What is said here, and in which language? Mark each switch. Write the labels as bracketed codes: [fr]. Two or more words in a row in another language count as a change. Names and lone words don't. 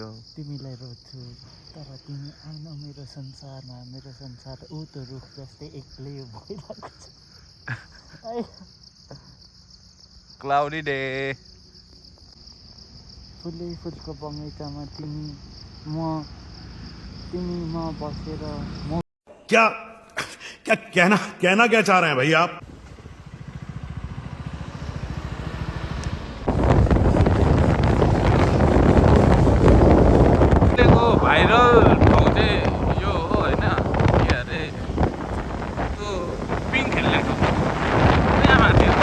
[ne] तर तिमी आउन मेरो संसारमा। मेरो संसार ऊ त रुख जस्तै एक्लै भइरहेको छ। [en] cloudy day. [ne] फुलको बगैँचामा तिमी म बसेर [hi] क्या कहना क्या चाह रहे हैं भैया आप? [ne] भाइरल ठाउँ चाहिँ यो हो होइन, के अरे त्यो पिङ खेल्नेको त्यहाँ माथि।